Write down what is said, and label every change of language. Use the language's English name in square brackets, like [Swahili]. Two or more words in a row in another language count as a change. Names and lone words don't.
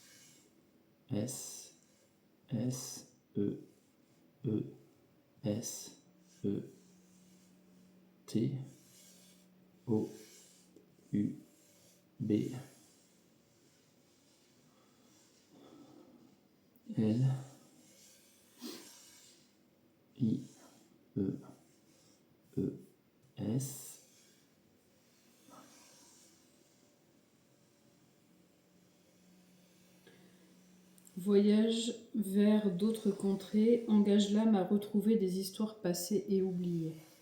[French] S, S, E, E, S, E, T, O, U, B, L, I, E, E, S, Voyage vers d'autres contrées engage l'âme à retrouver des histoires passées et oubliées.